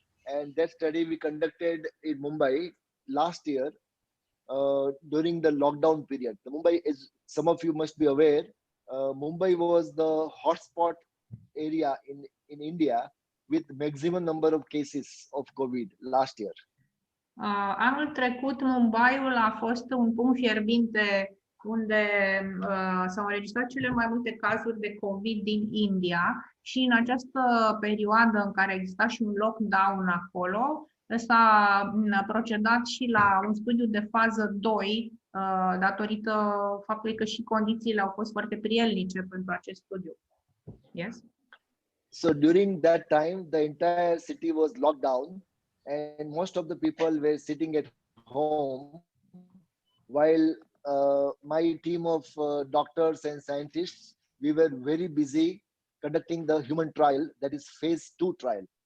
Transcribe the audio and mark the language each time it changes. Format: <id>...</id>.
<en>And that study we conducted in Mumbai last year during the lockdown period. The Mumbai, is some of you must be aware, Mumbai was the hotspot area in India with maximum number of cases of COVID last year.</en> <ro>Anul trecut, Mumbaiul a fost un punct fierbinte unde s-au înregistrat cele mai multe cazuri de COVID din India și în această perioadă în care exista și un lockdown acolo, s-a procedat și la un studiu de fază 2 datorită faptului că și condițiile au fost foarte prielnice pentru acest studiu.</ro> <en>Yes? So during that time, the entire city was locked down and most of the people were sitting at home while my team of doctors and scientists, we were very busy conducting the human trial, that is phase 2 trial.</en>